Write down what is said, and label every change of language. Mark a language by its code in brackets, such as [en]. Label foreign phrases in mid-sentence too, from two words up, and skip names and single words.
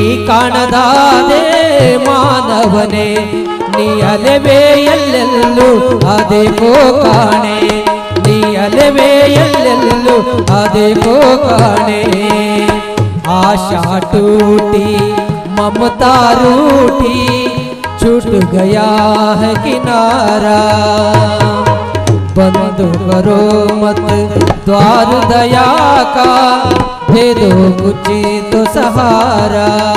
[kn] ಕಾಣದಾದೆ ಮಾನವನೇ, ನೀ ಅಲೆವೆ ಎಲ್ಲೆಲ್ಲೂ ಅದೇಕೋ ಕಾಣೆ, ನೀ ಅಲೆವೆ ಎಲ್ಲೆಲ್ಲೂ ಅದೇಕೋ ಕಾಣೆ। [hi] आशा टूटी ममता रूठी, छूट गया है किनारा। बंद करो मत द्वार दया का, दे दो कुछ तो सहारा।